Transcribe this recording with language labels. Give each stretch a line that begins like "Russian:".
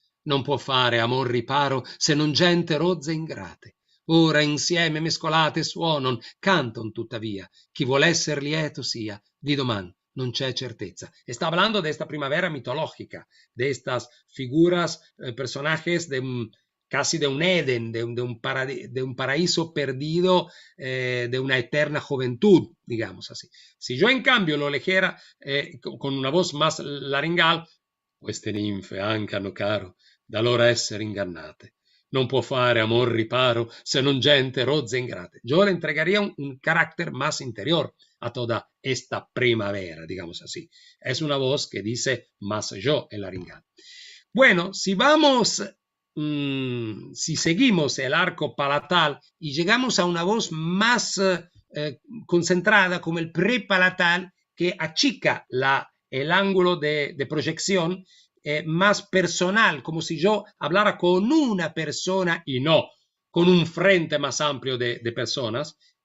Italian: Non può fare amor riparo se non gente rozze ingrate. Ora insieme mescolate suonon, canton tuttavia. Chi vuol esser lieto sia, di doman non c'è certeza.
Spanish: Está hablando de esta primavera mitológica, de estas figuras, personajes casi de un Edén, de un paraíso perdido, de una eterna juventud, digamos así. Si yo en cambio lo leyera con una voz más laringal,
Italian: queste ninfe anche hanno caro, da loro essere ingannate. Non può fare amor riparo, se non gente rozze ingrate.
Spanish: Yo le entregaría un carácter más interior a toda esta primavera, digamos así. Es una voz que dice más yo en laringal. Bueno, si vamos, si seguimos el arco palatal y llegamos a una voz más concentrada como el prepalatal, que achica el ángulo de proyección, más personal, como si yo hablara con una persona y no con un frente más amplio de personas.